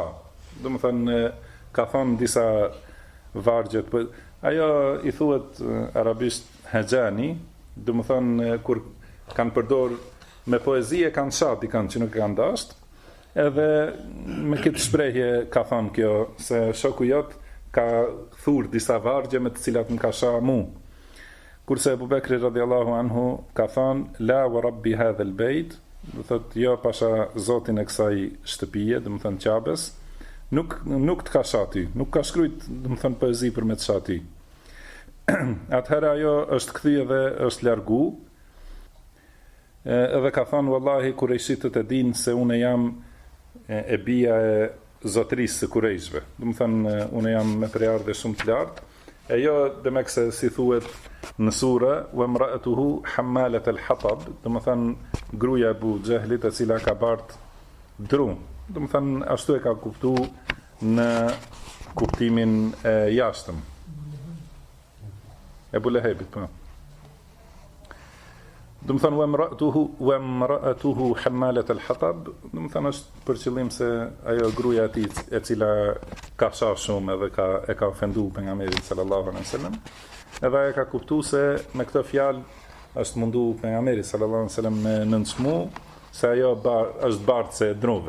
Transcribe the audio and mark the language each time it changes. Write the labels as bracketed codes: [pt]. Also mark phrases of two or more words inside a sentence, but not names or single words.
[sq] Do më thënë, ka thonë disa vargjet, ajo i thuhet arabisht hejani, do më thënë, kur kanë përdor me poezie kanë shat i kanë që nuk kanë dasht, edhe me këtë shprehje ka thonë kjo, se shoku jot ka thur disa vargje me të cilat më ka sha mu. Kurse Abu Bekri [ar] رضي الله عنه [sq] ka thonë, [ar] لا ورب هذا البيت, [sq] do thot jo pasha zotin e kësaj shtëpie, do të thënë Qabes, nuk të ka shati, nuk ka shkruajt, do të thënë poezi për me të shati. Atëherë ajo është kthye dhe është largu, edhe ka thënë wallahi kurejshitët e dinë se unë jam e bija e zotërisë së kurejshve. Do të thënë unë jam me prejardhje shumë të lartë. E jo demek se si thuhet në sura [ar] وامرأته حمالة الحطب, [sq] do të thënë gruaja e Abu Jahlit e cila ka bart dru. Do të thënë ashtu e ka kuptuar në kuptimin e jashtëm. Ebu Lehebit, po. Do të thënë [ar] وامرأته حمالة الحطب, [sq] do të thënë është për qëllim se ajo gruaja e tij e cila ka shah shumë edhe e ka ofenduar pejgamberin [ar] صلى الله عليه وسلم. [sq] Edhe e ka kuptu se me këtë fjalë është mundu pejgamberi [ar] صلى الله عليه وسلم [sq] me nënçmu se ajo është bardhë se druve.